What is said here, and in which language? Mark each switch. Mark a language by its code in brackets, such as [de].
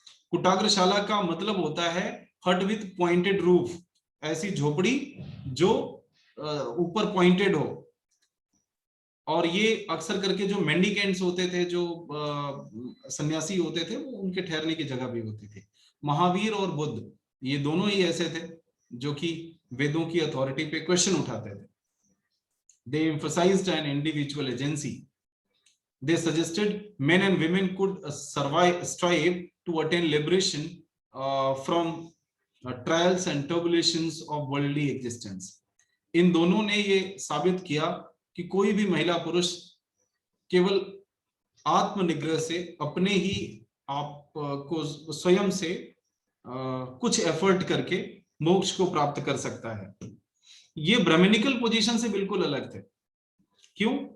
[hi] कुटाग्रशाला का मतलब होता है [en] hut with pointed roof, [hi] ऐसी झोपड़ी जो ऊपर पॉइंटेड हो, और ये अक्सर करके जो मेंडिकेंट्स होते थे, जो सन्यासी होते थे, वो उनके ठहरने की जगह भी होती थी। महावीर और बुद्ध ये दोनों ही ऐसे थे जो कि वेदों की अथॉरिटी पे क्वेश्चन उठाते थे। [en] They emphasized an individual agency. They suggested men and women could strive to attain liberation from trials and tribulations of worldly existence. [hi] इन दोनों ने ये साबित किया कि कोई भी महिला पुरुष केवल आत्मनिग्रह से, अपने ही आप को स्वयं से कुछ एफर्ट करके मोक्ष को प्राप्त कर सकता है। ये ब्राह्मणिकल पोजीशन से बिल्कुल अलग थे। क्यों?